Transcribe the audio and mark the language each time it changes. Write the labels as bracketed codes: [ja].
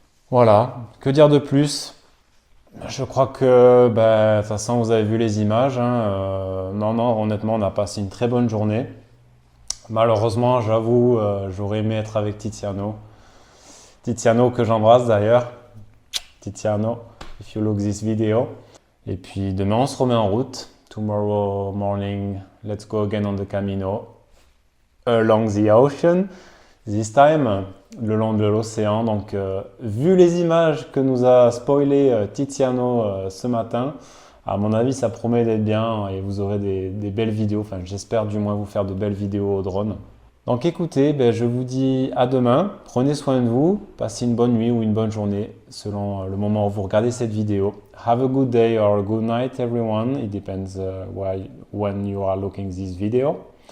[fr] Voilà, que dire de plus? Je crois que, de toute façon, vous avez vu les images. Hein, non, honnêtement, on a passé une très bonne journée. Malheureusement, j'avoue, j'aurais aimé être avec Tiziano. Tiziano que j'embrasse d'ailleurs. Tiziano, [en] if you look this video. [fr] Et puis demain, on se remet en route. [en] Tomorrow morning, let's go again on the Camino. Along the ocean. This time, [fr] le long de l'océan. Donc, vu les images que nous a spoilé Tiziano ce matin, à mon avis, ça promet d'être bien et vous aurez des belles vidéos. Enfin, j'espère du moins vous faire de belles vidéos au drone. Donc écoutez, je vous dis à demain. Prenez soin de vous. Passez une bonne nuit ou une bonne journée selon le moment où vous regardez cette vidéo. [en] Have a good day or a good night, everyone. It depends when you are looking this video.